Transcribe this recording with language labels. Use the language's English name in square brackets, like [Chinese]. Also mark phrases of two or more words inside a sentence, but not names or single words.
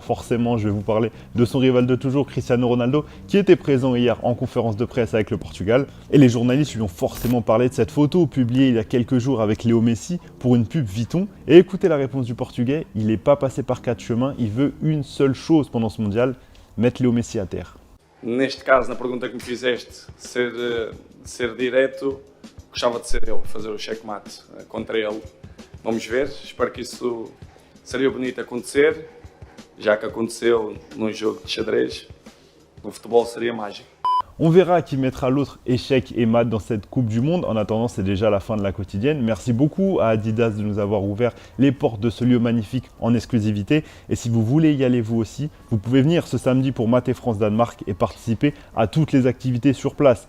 [French] Forcément, je vais vous parler de son rival de toujours, Cristiano Ronaldo, qui était présent hier en conférence de presse avec le Portugal. Et les journalistes lui ont forcément parlé de cette photo publiée il y a quelques jours avec Léo Messi pour une pub Vuitton. Et écoutez la réponse du Portugais, il n'est pas passé par 4 chemins, il veut une seule chose pendant ce mondial, mettre Léo Messi à terre. [Portuguese] Neste caso, na pergunta que me fizeste, ser direto, gostava de ser eu, fazer o checkmate contra ele. Vamos ver, espero que isso seria bonito acontecer, já que aconteceu num jogo de xadrez, no futebol seria mágico. [French] On verra qui mettra l'autre échec et mat dans cette Coupe du Monde. En attendant, c'est déjà la fin de la quotidienne. Merci beaucoup à Adidas de nous avoir ouvert les portes de ce lieu magnifique en exclusivité. Et si vous voulez y aller vous aussi, vous pouvez venir ce samedi pour mater France-Danemark et participer à toutes les activités sur place.